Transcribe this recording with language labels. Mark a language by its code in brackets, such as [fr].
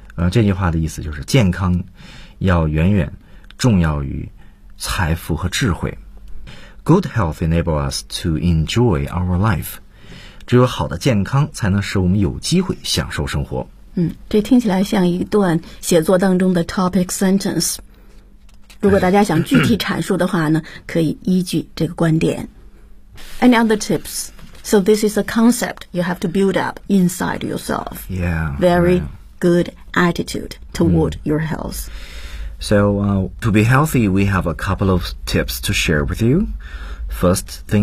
[zh] 这句话的意思就是健康要远远重要于财富和智慧。 [en] Good health enables us to enjoy our life. [zh] 只有好的健康才能使我们有机会享受生活。这听起来像一段写作当中的 topic sentence。如果大家想具体阐述的话呢，可以依据这个观点。 [en] Any other tips? So this is a concept you have to build up inside yourself. Yeah. Very good attitude toward your health. So to be healthy, we have a couple of tips to share with you. First thing